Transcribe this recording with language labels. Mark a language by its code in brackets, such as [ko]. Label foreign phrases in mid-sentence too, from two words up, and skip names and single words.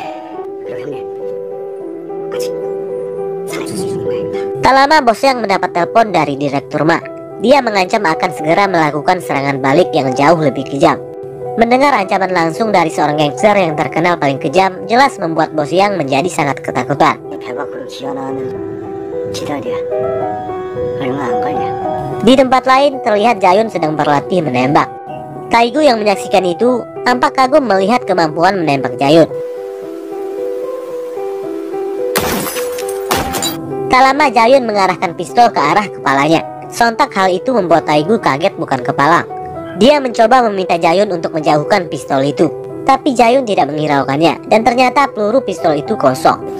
[id] Tak lama Bosyang mendapat telepon dari Direktur Ma. Dia mengancam akan segera melakukan serangan balik yang jauh lebih kejam. Mendengar ancaman langsung dari seorang gangster yang terkenal paling kejam, jelas membuat Bosyang menjadi sangat ketakutan. [ko] 얼마 안 걸려. [id] Di tempat lain terlihat Jayun sedang berlatih menembak. Taegu yang menyaksikan itu tampak kagum melihat kemampuan menembak Jayun. Tak lama Jayun mengarahkan pistol ke arah kepalanya. Sontak hal itu membuat Taegu kaget bukan kepala. Dia mencoba meminta Jayun untuk menjauhkan pistol itu, tapi Jayun tidak menghiraukannya dan ternyata peluru pistol itu kosong.